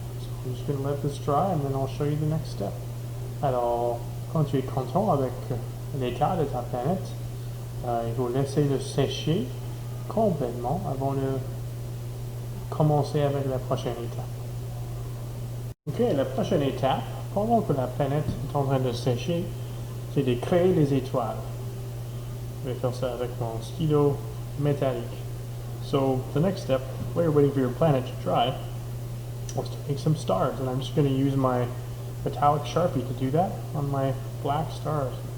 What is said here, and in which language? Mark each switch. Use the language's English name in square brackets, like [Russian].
[English] So I'm just going to let this dry and then I'll show you the next step. [French] Alors, quand tu es content avec l'état de ta planète, il faut laisser le sécher complètement avant de commencer avec la prochaine étape. Ok, la prochaine étape, pendant que la planète est en train de sécher, c'est de créer des étoiles. Je vais faire ça avec mon stylo métallique. [English] So the next step, while you're waiting for your planet to dry, was to make some stars. And I'm just going to use my metallic Sharpie to do that on my black stars.